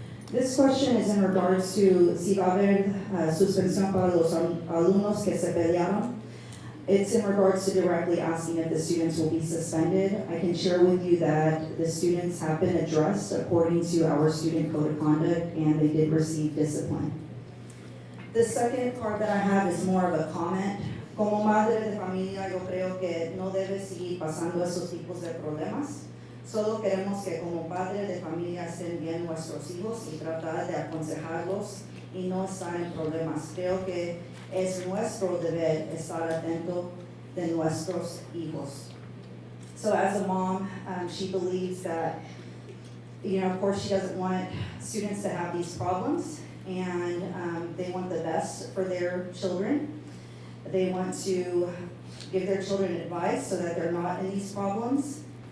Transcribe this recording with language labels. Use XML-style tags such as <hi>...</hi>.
<en>This question is in regards to</en> <es>si va a haber suspensión para los alumnos que se pelearon.</es> <en>It's in regards to directly asking if the students will be suspended. I can share with you that the students have been addressed according to our student code of conduct, and they did receive discipline. The second part that I have is more of a comment.</en> <es>Como madre de familia, yo creo que no debe seguir pasando esos tipos de problemas. Solo queremos que como padre de familia estén bien nuestros hijos y tratar de aconsejarlos y no estar en problemas. Creo que es nuestro deber estar atento de nuestros hijos.</es> <en>So as a mom, she believes that, of course she doesn't want students to have these problems, and they want the best for their children. They want to give their children advice so that they're not in these problems.</en>